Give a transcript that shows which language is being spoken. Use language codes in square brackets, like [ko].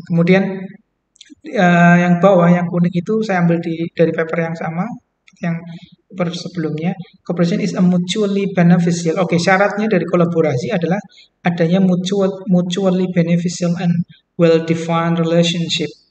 [id] Kemudian yang bawah yang kuning itu saya ambil dari paper yang sama yang paper sebelumnya. [en] Cooperation is a mutually beneficial. [id] Oke, syaratnya dari kolaborasi adalah adanya [en] mutually beneficial and well defined relationship.